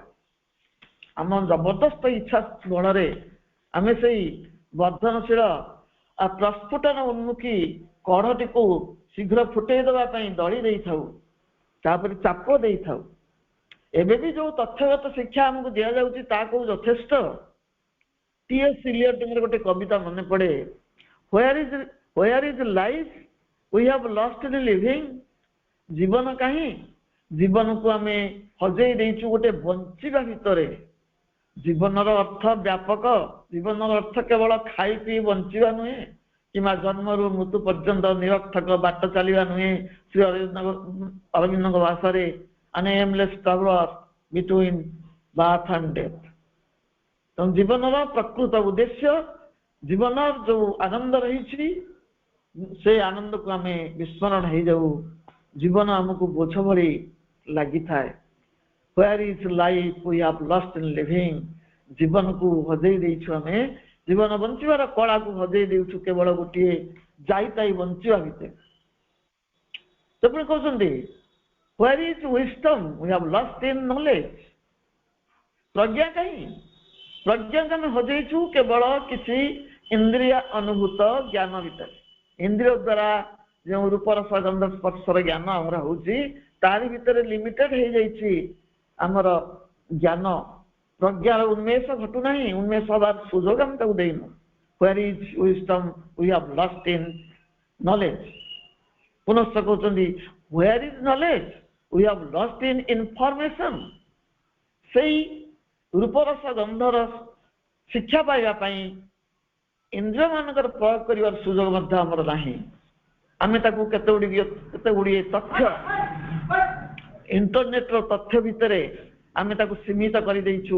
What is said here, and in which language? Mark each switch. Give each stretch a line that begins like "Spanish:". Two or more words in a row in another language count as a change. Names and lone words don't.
Odia: ଆମ ଜବରଦସ୍ତ ଇଚ୍ଛା ବଳରେ ଆମେ ସେଇ ବର୍ଦ୍ଧନଶୀଳ ପ୍ରସ୍ଫୁଟନ ଉନ୍ମୁଖୀ କଢ଼ଟିକୁ ଶୀଘ୍ର ଫୁଟେଇ ଦେବା ପାଇଁ ଦଳି ଦେଇଥାଉ, ତାପରେ ଚାପ ଦେଇଥାଉ। ଏବେ ବି ଯୋଉ ତଥ୍ୟଗତ ଶିକ୍ଷା ଆମକୁ ଦିଆଯାଉଛି ତାହା କୋଉ ଯଥେଷ୍ଟ? T.S. Eliotଙ୍କର ଗୋଟେ କବିତା ମନେ ପଡେ,
English: where is life we have lost in living।
Odia: ଜୀବନ କାହିଁ? ଜୀବନକୁ ଆମେ ହଜେଇ ଦେଇଛୁ ଗୋଟେ ବଞ୍ଚିବା ଭିତରେ। ଜୀବନର ଅର୍ଥ ବ୍ୟାପକ। ଜୀବନର ଅର୍ଥ କେବଳ ଖାଇ ପିଇ ବଞ୍ଚିବା ନୁହେଁ, କିମ୍ବା ଜନ୍ମରୁ ମୃତ୍ୟୁ ପର୍ଯ୍ୟନ୍ତ ନିରର୍ଥକ ବାଟ ଚାଲିବା ନୁହେଁ। ଶ୍ରୀ ଅରବିନ୍ଦଙ୍କ ଭାଷାରେ
English: an aimless traveler between birth and death।
Odia: ତେଣୁ ଜୀବନର ପ୍ରକୃତ ଉଦ୍ଦେଶ୍ୟ, ଜୀବନର ଯୋଉ ଆନନ୍ଦ ରହିଛି ସେ ଆନନ୍ଦକୁ ଆମେ ବିସ୍ମରଣ ହେଇଯାଉ। ଜୀବନ ଆମକୁ ବୋଝ ଭଳି ଲାଗିଥାଏ।
English: where is life we have lost in living।
Odia: ଜୀବନକୁ ହଜେଇ ଦେଇଛୁ ଆମେ, ଜୀବନ ବଞ୍ଚିବାର କଳାକୁ ହଜେଇ ଦେଉଛୁ କେବଳ ଗୋଟିଏ ଯାଇତାଇ ବଞ୍ଚିବା ଭିତରେ। ସେପରି କହୁଛନ୍ତି
English: where is wisdom we have lost in knowledge।
Odia: ପ୍ରଜ୍ଞା କାହିଁ? ପ୍ରଜ୍ଞାକୁ ଆମେ ହଜେଇଛୁ କେବଳ କିଛି ଇନ୍ଦ୍ରିୟ ଅନୁଭୂତ ଜ୍ଞାନ ଭିତରେ। ଇନ୍ଦ୍ରିୟ ଦ୍ୱାରା ଯେଉଁ ରୂପରସ ଗନ୍ଧ ସ୍ପର୍ଶର ଜ୍ଞାନ ଆମର ହଉଛି ତାରି ଭିତରେ ଲିମିଟେଡ୍ ହେଇଯାଇଛି ଆମର ଜ୍ଞାନ। ପ୍ରଜ୍ଞାର ଉନ୍ମେଷ ଘଟୁନାହିଁ, ଉନ୍ମେଷ ହେବାର ସୁଯୋଗ ଆମେ ତାକୁ ଦେଇନୁ।
English: where is wisdom we have lost in knowledge।
Odia: ପୁନଶ୍ଚ କହୁଛନ୍ତି
English: where is knowledge we have lost in information।
Odia: ସେଇ ରୂପରସ ଗନ୍ଧର ଶିକ୍ଷା ପାଇବା ପାଇଁ ଇନ୍ଦ୍ରିୟ ମାନଙ୍କର ପ୍ରୟୋଗ କରିବାର ସୁଯୋଗ ମଧ୍ୟ ଆମର ନାହିଁ। ଆମେ ତାକୁ କେତେ ଗୁଡ଼ିଏ ତଥ୍ୟ, ଇଣ୍ଟରନେଟର ତଥ୍ୟ ଭିତରେ ଆମେ ତାକୁ ସୀମିତ କରିଦେଇଛୁ।